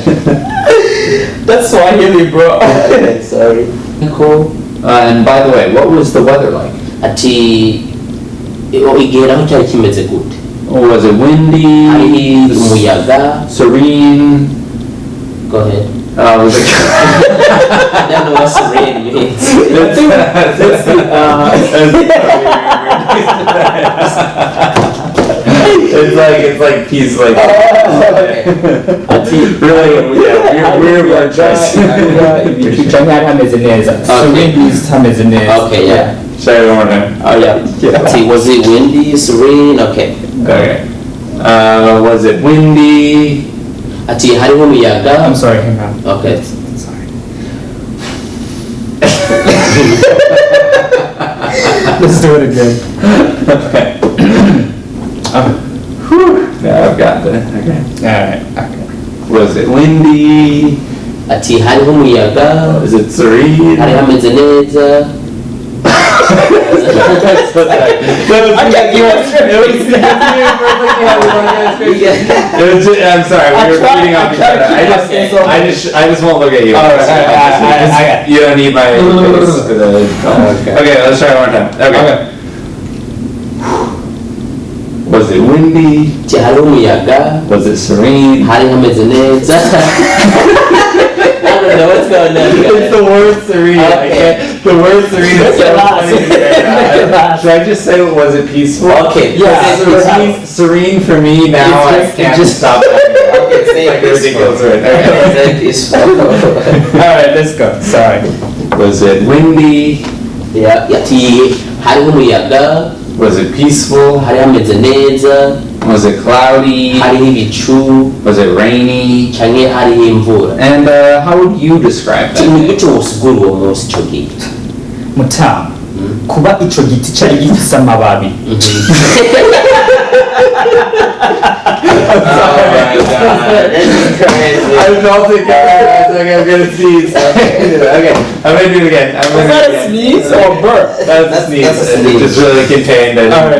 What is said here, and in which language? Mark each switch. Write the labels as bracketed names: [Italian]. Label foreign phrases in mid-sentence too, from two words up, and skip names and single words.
[English] That's Swahili, bro. Sorry. Cool. And by the way, what was the weather like? [Kinyarwanda] Ati igeraho cyari kimeze gute? [English] Was it windy? [Rundi] Hari umuyaga. [English] Serene? Go ahead. Was it? I don't know what serene means. It's like peace, like. Really, we're more Okay, yeah. Sorry, one more time. Oh yeah. Ati was it windy, serene? Okay. Okay. Was it windy? [Rundi] Ati hariho umuyaga. [English] I'm sorry, hang on. Okay. Sorry. Let's do it again. Okay. Yeah, I've got that. Okay. Alright. Okay. Was it windy? [Rundi] Ati hariho umuyaga. [English] Was it serene? [Rundi] Hari hameze neza. [English] I'm sorry, we were reading off each other. I just won't look at you. You don't need my face for the. Okay, let's try it one more time. Okay. Was it windy? [Rundi] ati hariho umuyaga, [English] Was it serene? [Rundi] hari hameze neza. [English] I don't know what's going on It's here. the word serene. I Okay. can't. The word serene is so funny to me right now. Should I just say, was it peaceful? Okay. Yeah, Serene. serene for me now. It's just- I can't it just- stop. Okay, It's say like a ridiculous word. Okay. Say peaceful. All right, let's go. Sorry. Was it windy? Yeah, [Rundi] ati hariho umuyaga, [English] Was it peaceful? [Rundi] hari hameze neza, [English] Was it cloudy? [Rundi] hariho ibicu, [English] Was it rainy? [Rundi] canke hariho imvura. [English] And how would you describe [Rundi] Ati [English] that? [Rundi] ni gute wosigura uwo munsi ico giti? mutamu kuba ico giti cari gifise amababi [English] Oh my god, this is crazy. I felt it coming. I was like, I'm gonna sneeze. Okay, I'm gonna do it again. I'm gonna do it again. sneeze or burp? That's a sneeze. That's a sneeze. Just really contained. Alright,